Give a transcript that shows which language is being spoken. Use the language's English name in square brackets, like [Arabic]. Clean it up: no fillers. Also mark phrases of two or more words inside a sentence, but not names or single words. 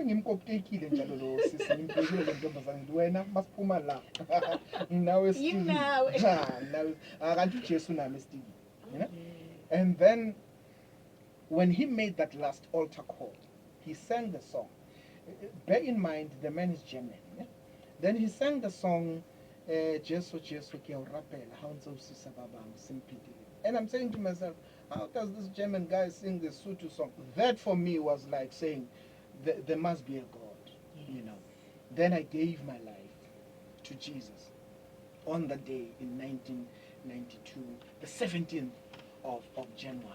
[English] You know. You know? And then when he made that last altar call, he sang the song. Bear in mind, the man is German. Yeah? Then he sang the song, [Southern Sotho] Jesu Jesu ke o rapela, ha o ntse o sisa ba bang, simpidile. [English] And I'm saying to myself, how does this German guy sing the Sutu song? That for me was like saying, there must be a God, you know. Then I gave my life to Jesus on the day in 1992, the 17th of January.